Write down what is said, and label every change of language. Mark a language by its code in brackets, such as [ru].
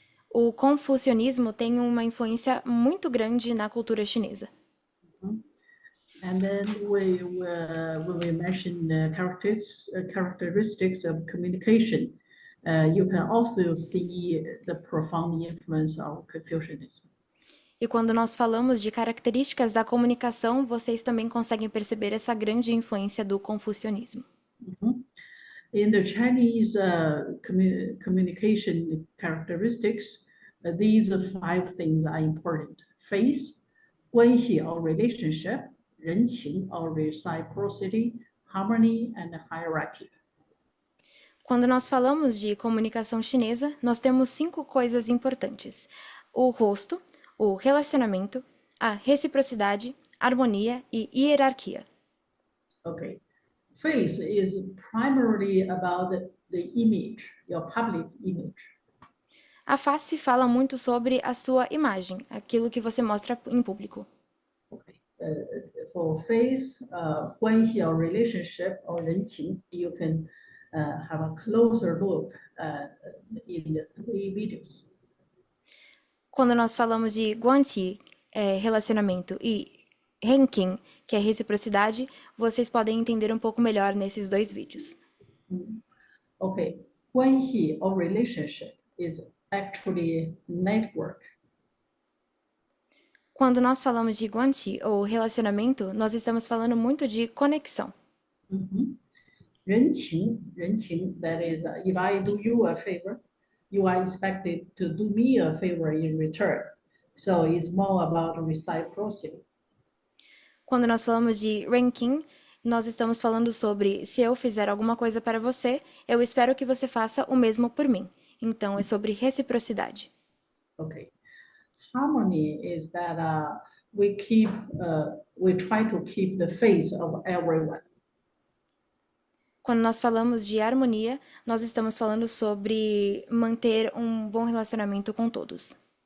[pt] O confucionismo tem uma influência muito grande na cultura chinesa. [en] And then when we mention characteristics of communication, you can also see the profound influence of Confucianism. [pt] E quando nós falamos de características da comunicação, vocês também conseguem perceber essa grande influência do confucionismo. [en] In the Chinese communication characteristics, these 5 things are important: face, 关系 or relationship, 人情 or reciprocity, harmony, and hierarchy. [pt] Quando nós falamos de comunicação chinesa, nós temos 5 coisas importantes: o rosto, o relacionamento, a reciprocidade, harmonia e hierarquia. [en] Okay. Face is primarily about the image, your public image. [pt] A face fala muito sobre a sua imagem, aquilo que você mostra em público. [en] Okay. For face, 关系 or relationship or 人情, you can have a closer look in the 3 videos. [pt] Quando nós falamos de guanqi, relacionamento, e renqing, que é reciprocidade, vocês podem entender um pouco melhor nesses 2 vídeos. [en] Okay, 关系 or relationship is actually network. [pt] Quando nós falamos de guanqi ou relacionamento, nós estamos falando muito de conexão. [en] 人情, that is, if I do you a favor, you are expected to do me a favor in return. So it's more about reciprocity. [pt] Quando nós falamos de ranking, nós estamos falando sobre se eu fizer alguma coisa para você, eu espero que você faça o mesmo por mim. Então, é sobre reciprocidade. [en] Okay. Harmony is that we try to keep the face of everyone. [pt] Quando nós falamos de harmonia, nós estamos falando sobre manter um bom relacionamento com todos.